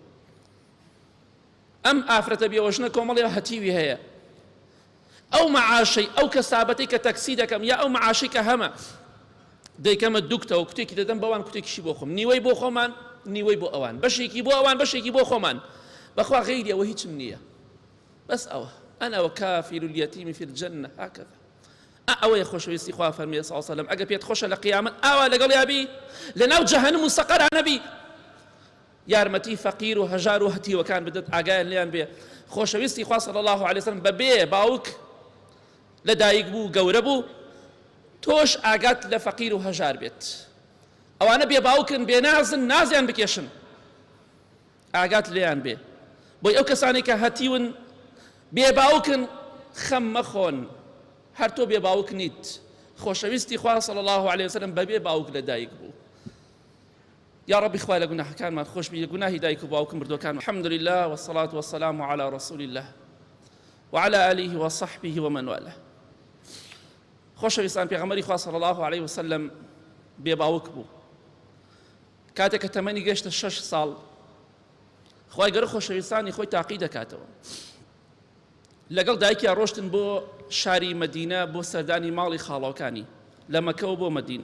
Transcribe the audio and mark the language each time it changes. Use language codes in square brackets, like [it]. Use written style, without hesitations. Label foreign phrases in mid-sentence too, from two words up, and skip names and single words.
[ckb] ئەم ئافرەتە بێوەژنە کۆمەڵێ هەتیوی هەیە، ئەو مەعاشەی ئەو کەسابەتەی کە تەکسی دەکەم یا ئەو مەعاشەی کە هەمە دەیکەمە دووکتەوە، کوتێکی دەدەم بەوان، کوتێکیشی بۆ خۆم، نیوەی بۆ خۆمان، نیوەی بۆ ئەوان، بەشێکی بۆ ئەوان، بەشێکی بۆ خۆمان. بەخوا غەیری ئەوە هیچم نییە، بەس ئەوە [ar] أنا وكافل اليتيم في الجنة هكذا. [ckb] ئەوەیە خۆشەویستی خوا فەرمیێ [ar] صلی الله عليه وسلم [ckb] ئەگە پێت خۆشە لە قیامەت ئاوا لەگەڵ یابی لەناو جەهەنەم و سەقەرا نەبی، یارمەتی فەقیر و هەژار و هەتیوەکان بدەت، ئاگایان لێیان بێ. خۆشەویستی خوا [ar] صلی الله عليه وسلم [ckb] بەبێ باوک لە دایک بوو گەورە بوو، تۆش ئاگات لە فەقیر و هەژار بێت. ئەوانە بێ باوکن، بێ نازن، نازیان بکێشن، ئاگات لێیان بێ. بۆی ئەو کەسانی کە هەتیون بێ باوکن خەم مەخۆن، هەر تۆ بێ باوک نیت. خۆشەویستی خوا [ar] صلی الله عليه وسلم [ckb] بەبێ باوک لە دایک بوو. [ar] يا ربي [ckb] خوای لە گوناحەکانمان خۆش بی، گوناهی دایک و باوکم بردووەکان. [ar] الحمد لله والصلاة والسلام على رسول الله وعلى آله وصحبه ومن والاه. [ckb] خۆشەویستان پێغەمبەری خوا [ar] صلی الله عليه وسلم [ckb] بێ باوک بوو. کاتێک کە تەمەنی گەیشتە 6 ساڵ، خوای گەورە خۆشەویستانی خۆی تاقی دەکاتەوە. لەگەڵ دایکیان ڕۆشتن بۆ شاری مەدینە بۆ سەردانی ماڵی خاڵاوەکانی لە مەکەوە بۆ مەدینە.